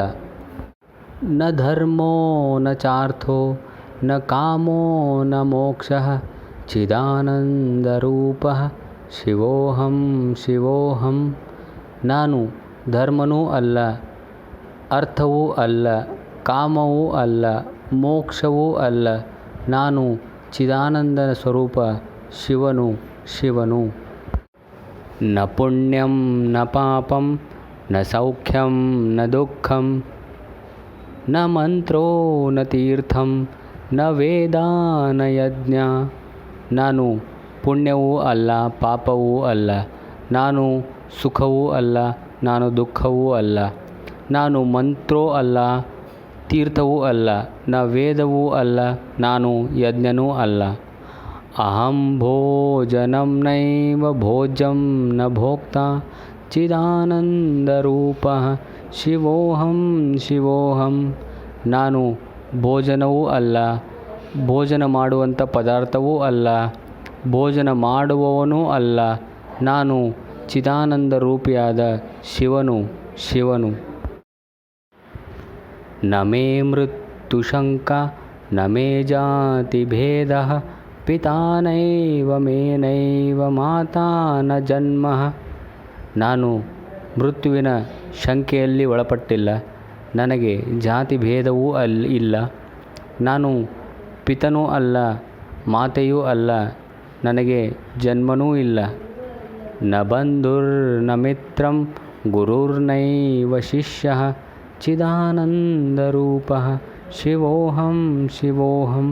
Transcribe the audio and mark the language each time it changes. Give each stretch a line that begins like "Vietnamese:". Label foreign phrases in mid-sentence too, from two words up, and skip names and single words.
Sanskrit: ನ ಧರ್ಮೋ ನ ಚಾರ್ಥೋ ನ ಕಾಮೋ ನ ಮೋಕ್ಷಃ ಚಿದಾನಂದರೂಪಃ ಶಿವೋಹಂ ಶಿವೋಹಂ.
Kannada: ನಾನು ಧರ್ಮನೂ ಅಲ್ಲ, ಅರ್ಥವೂ ಅಲ್ಲ, ಕಾಮವೂ ಅಲ್ಲ, ಮೋಕ್ಷವೂ ಅಲ್ಲ, ನಾನು ಚಿದಾನಂದನ ಸ್ವರೂಪ ಶಿವನು ಶಿವನು.
Sanskrit: ನ ಪುಣ್ಯಂ ನ ಪಾಪಂ ನ ಸೌಖ್ಯಂ ನ ದುಃಖಂ ನ ಮಂತ್ರೋ ನ ತೀರ್ಥಂ ನ ವೇದ ನ ಯಜ್ಞ.
Kannada: ನಾನು ಪುಣ್ಯವೂ ಅಲ್ಲ, ಪಾಪವೂ ಅಲ್ಲ, ನಾನು ಸುಖವೂ ಅಲ್ಲ, ನಾನು ದುಃಖವೂ ಅಲ್ಲ, ನಾನು ಮಂತ್ರೋ ಅಲ್ಲ, ತೀರ್ಥವೂ ಅಲ್ಲ, ನ ವೇದವೂ ಅಲ್ಲ, ನಾನು ಯಜ್ಞನೂ ಅಲ್ಲ.
Sanskrit: ಅಹಂ ಭೋಜನಂ ನೈವ ಭೋಜ್ಯಂ ನ ಭೋಕ್ತಾ ಚಿದಾನಂದರೂಪಃ ಶಿವೋಹಂ ಶಿವೋಹಂ.
Kannada: ನಾನು ಭೋಜನವೂ ಅಲ್ಲ, ಭೋಜನ ಮಾಡುವಂಥ ಪದಾರ್ಥವೂ ಅಲ್ಲ, ಭೋಜನ ಮಾಡುವವನೂ ಅಲ್ಲ, ನಾನು ಚಿದಾನಂದ ರೂಪಿಯಾದ ಶಿವನು ಶಿವನು.
Sanskrit: ನ ಮೇ ಮೃತ್ಯುಶಂಕಾ ನ ಮೇ ಜಾತಿಭೇದಃ ಪಿತಾ ನೈವ ಮೇ ನೈವ ಮಾತಾ ನ ಜನ್ಮಃ.
Kannada: ನಾನು ಮೃತ್ಯುವಿನ ಶಂಕೆಯಲ್ಲಿ ಒಳಪಟ್ಟಿಲ್ಲ, ನನಗೆ ಜಾತಿ ಭೇದವೂ ಇಲ್ಲ, ನಾನು ಪಿತನೂ ಅಲ್ಲ, ಮಾತೆಯೂ ಅಲ್ಲ, ನನಗೆ ಜನ್ಮನೂ ಇಲ್ಲ.
Sanskrit: ನ ಬಂಧುರ್ನ ಮಿತ್ರಂ ಗುರುರ್ನೈವ ಶಿಷ್ಯಃ ಚಿದಾನಂದರೂಪಃ ಶಿವೋಹಂ ಶಿವೋಹಂ.